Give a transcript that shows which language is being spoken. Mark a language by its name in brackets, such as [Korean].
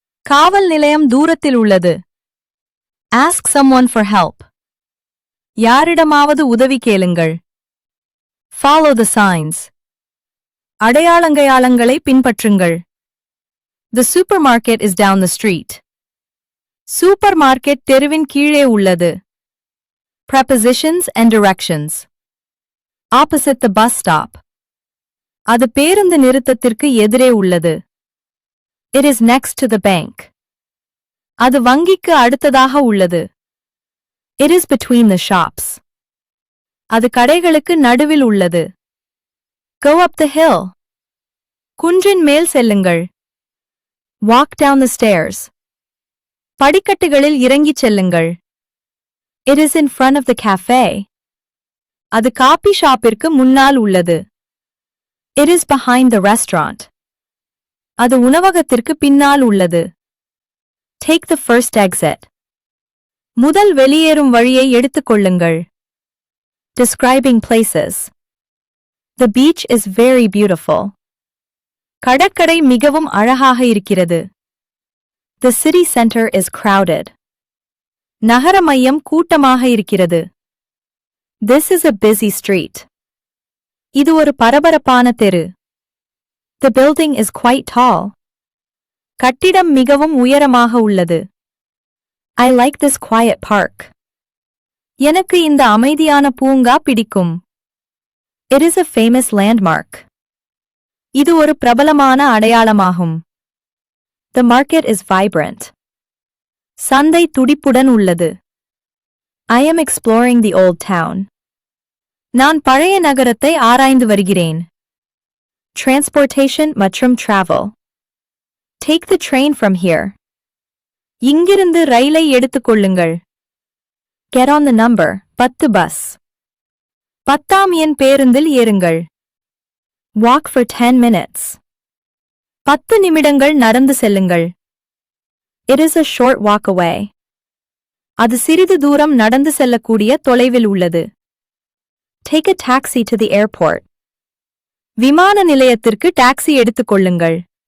[Tamil] காவல் நிலையம் தூரத்தில் உள்ளது. [English] Ask someone for help. [Tamil] யாரிடமாவது உதவி கேளுங்கள். [English] Follow the signs. [Tamil] அடையாளங்களை பின்பற்றுங்கள். [English] The supermarket is down the street. [Tamil] Supermarket தெருவின் கீழே உள்ளது. [English] Prepositions and directions. Opposite the bus stop. [Tamil] அது பேருந்து நிறுத்தத்திற்கு எதிரே உள்ளது. [English] It is next to the bank. [Tamil] அது வங்கிக்கு அடுத்ததாக உள்ளது. [English] It is between the shops. [Tamil] அது கடைகளுக்கு நடுவில் உள்ளது. [English] Go up the hill. [Tamil] குன்றின் மேல் செல்லுங்கள். [English] Walk down the stairs. [Tamil] படிக்கட்டுகளில் இறங்கிச் செல்லுங்கள். [English] It is in front of the cafe. [Tamil] அது காபி ஷாப்பிற்கு முன்னால் உள்ளது. [English] It is behind the restaurant. [Tamil] அது உணவகத்திற்கு பின்னால் உள்ளது. [English] Take the first exit. [Tamil] முதல் வெளியேறும் வழியை எடுத்துக்கொள்ளுங்கள். [English] Describing places. The beach is very beautiful. [Tamil] கடற்கரை மிகவும் அழகாக இருக்கிறது. [English] The city center is crowded. [Tamil] நகர மையம் கூட்டமாக இருக்கிறது. [English] This is a busy street. [Tamil] இது ஒரு பரபரப்பான தெரு. [English] The building is quite tall. [Tamil] கட்டிடம் மிகவும் உயரமாக உள்ளது. [English] I like this quiet park. [Tamil] எனக்கு இந்த அமைதியான பூங்கா பிடிக்கும். [English] It is a famous landmark. [Tamil] இது ஒரு பிரபலமான அடையாளமாகும். [English] The market is vibrant. [Tamil] சந்தை துடிப்புடன் உள்ளது. [English] I am exploring the old town. [Tamil] நான் பழைய நகரத்தை ஆராய்ந்து வருகிறேன். [English] Transportation மற்றும் travel. Take the train from here. [Tamil] இங்கிருந்து ரயிலை எடுத்துக்கொள்ளுங்கள். [English] Get on the number 10 bus. [Tamil] 10ஆம் எண் பேருந்தில் ஏறுங்கள். [English] Walk for 10 minutes. [Tamil] 10 நிமிடங்கள் நடந்து செல்லுங்கள். [English] It is a short walk away. [Tamil] அது சிறிது தூரம் நடந்து செல்லக்கூடிய தொலைவில் உள்ளது. [English] Take a taxi to the airport. [Tamil] விமான நிலையத்திற்கு டாக்ஸி எடுத்துக்கொள்ளுங்கள்.